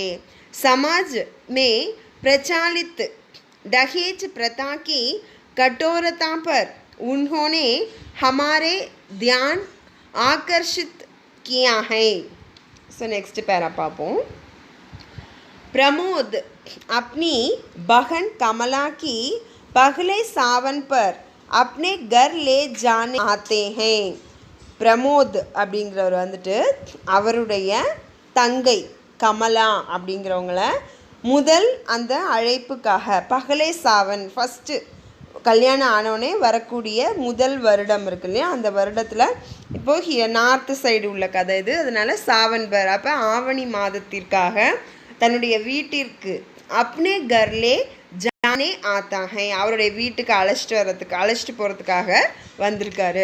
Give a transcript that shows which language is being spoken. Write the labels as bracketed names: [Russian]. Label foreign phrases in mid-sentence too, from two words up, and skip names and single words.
[Hindi] समाज में प्रचलित दहेज प्रथा की कठोरता पर उन्होंने हमारे ध्यान आकर्षित किया है. [English] so next para papon. [Hindi] प्रमोद अपनी बहन कमला की पहले सावन पर अपने घर ले जाने आते हैं. [Tamil] प्रमोद அப்படிங்கிறவர் வந்துட்டு அவருடைய தங்கை கமலா அப்படிங்கிறவங்கள முதல் அந்த அழைப்புக்காக [Hindi] पहले सावन [Tamil] ஃபஸ்ட்டு கல்யாணம் ஆனோடனே வரக்கூடிய முதல் வருடம் இருக்கு இல்லையா, அந்த வருடத்தில் இப்போது [English] north side [Tamil] உள்ள கதை இது, அதனால் சாவன்பர் அப்போ ஆவணி மாதத்திற்காக தன்னுடைய வீட்டிற்கு [Hindi] अपने घर ले जाने आता है, [Tamil] அவருடைய வீட்டுக்கு அழைச்சிட்டு போகிறதுக்காக வந்திருக்காரு.